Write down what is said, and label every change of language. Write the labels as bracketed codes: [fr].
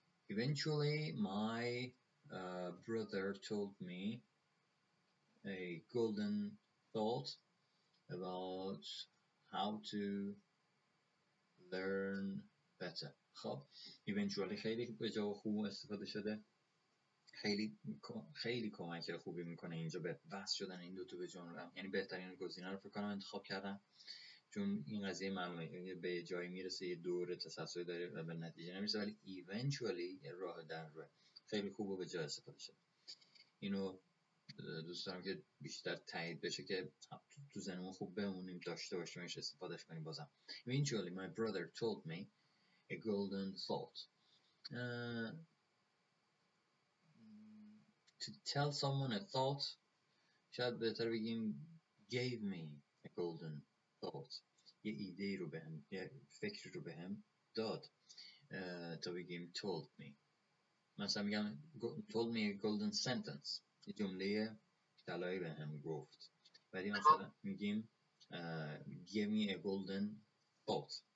[en] Eventually, my brother told me a golden thought about how to learn better. خب eventually [fa] خیلی به جا خوب استفاده شده. خیلی کمک خوبی میکنه اینجا به وصل شدن این دوتا به جمله. یعنی بهترین گزینه رو فکر کنم انتخاب کردم، چون این قضیه معلومه به جایی میرسه یه دور تسلسلی داره و به نتیجه نمیرسه، ولی eventually یه راه در روه. خیلی خوبه به جا استفاده شد. اینو دوست دارم که بیشتر تایید بشه که تو ذهنمون خوب بمونیم، داشته باشیمش، استفادهش کنیم. بازم [en] eventually my brother told me a golden thought. To tell someone a thought [fa] شاید بهتر بگیم [en] gave me a golden thought. [fa] یه ایده رو بهم، یه فکر رو بهم داد تا بگیم told me. مثلا میگم [en] told me a golden sentence، [fa] یه جمله طلایی بهم گفت. ولی مثلا میگیم [en] give me a golden thought.